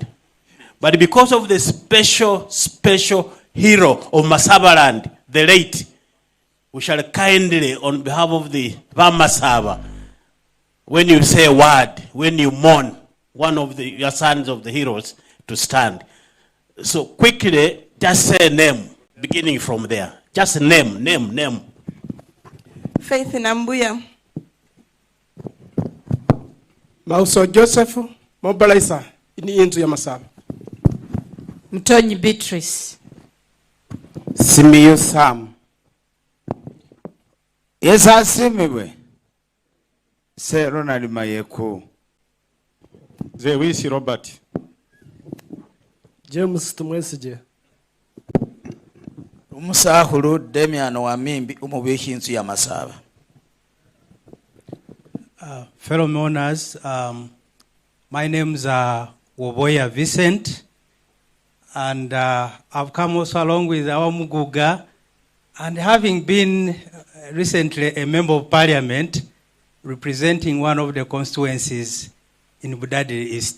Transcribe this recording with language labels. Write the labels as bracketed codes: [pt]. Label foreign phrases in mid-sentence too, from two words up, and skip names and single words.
[en] But because of the special hero of Masabaland, the late, we shall kindly, on behalf of the Vamasaba, when you say a word, when you mourn one of your sons of the heroes, to stand. So quickly, just say a name, beginning from there. Just name. Faith Nambuya. [myx] Mauso Joseph Mobalaisa ini inzu ya Masaba. [en] Mtonyi Beatrice. Simiyu Sam. Yesa simiwe. Se Ronald Mayeko. Ze Wisi Robert. James Tumwesije. [myx] Umusahulu Demian Wamimbi umubishi inzu ya Masaba. [en] Fellow mourners, my name's Woboya Vincent, and I've come also along with our Muguga, and having been recently a member of parliament representing one of the constituencies in Budadi East.